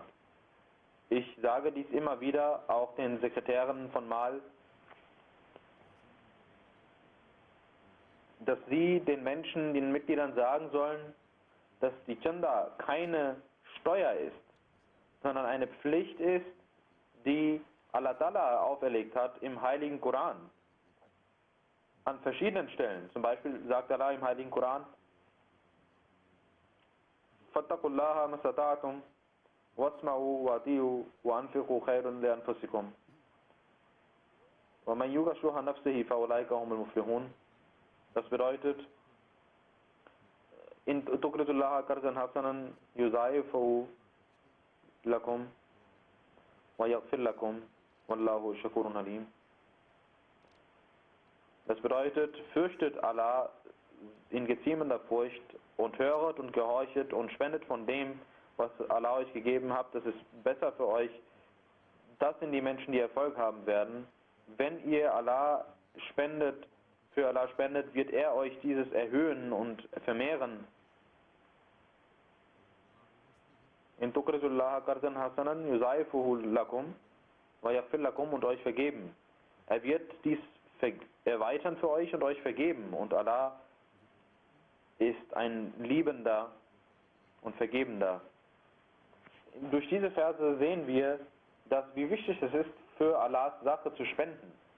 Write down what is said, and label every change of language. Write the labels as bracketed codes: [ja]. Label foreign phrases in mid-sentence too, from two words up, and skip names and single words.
[de] Ich sage dies immer wieder, auch den Sekretären von Mal, dass sie den Menschen, den Mitgliedern sagen sollen, dass die Chanda keine Steuer ist, sondern eine Pflicht ist, die [ar] Allah Ta'ala [de] auferlegt hat im Heiligen Koran. An verschiedenen Stellen. Zum Beispiel sagt Allah im Heiligen Koran: [ar] فاتقوا الله ما استطعتم واسمعوا وأطيعوا وأنفقوا خيرا لأنفسكم ومن يوق شح نفسه فأولئك هم المفلحون. [de] Das bedeutet: [ar] إن تقرضوا الله قرضا حسنا يضاعف لكم ويغفر لكم والله شكور عليم. [de] Das bedeutet, fürchtet Allah in geziemender Furcht und höret und gehorchet und spendet von dem, was Allah euch gegeben hat. Das ist besser für euch. Das sind die Menschen, die Erfolg haben werden. Wenn ihr für Allah spendet, wird er euch dieses erhöhen und vermehren. [ar] إن تقرضوا الله قرضا حسنا يضاعفه لكم ويغفر لكم, [de] und euch vergeben. Er wird dies erweitern für euch und euch vergeben. Und Allah ist ein Liebender und Vergebender. Durch diese Verse sehen wir, wie wichtig es ist, für Allahs Sache zu spenden.